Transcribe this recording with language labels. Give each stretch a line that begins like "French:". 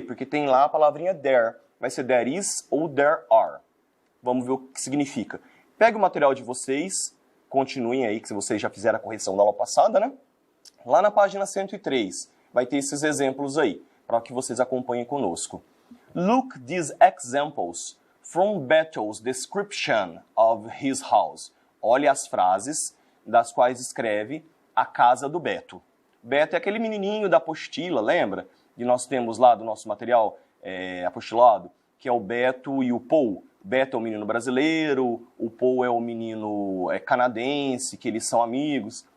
Portuguese: Porque tem lá a palavrinha there. Vai ser
English: there is
Portuguese: ou
English: there are.
Portuguese: Vamos ver o que significa. Pega o material de vocês, continuem aí, que vocês já fizeram a correção da aula passada, né? Lá na página 103, vai ter esses exemplos aí, para que vocês acompanhem conosco.
English: Look these examples from Bethel's description of his house.
Portuguese: Olhe as frases das quais escreve a casa do Beto. Beto é aquele menininho da apostila, lembra? E nós temos lá do nosso material apostilado, que é o Beto e o Paul. Beto é o menino brasileiro, o Paul é o menino canadense, que eles são amigos.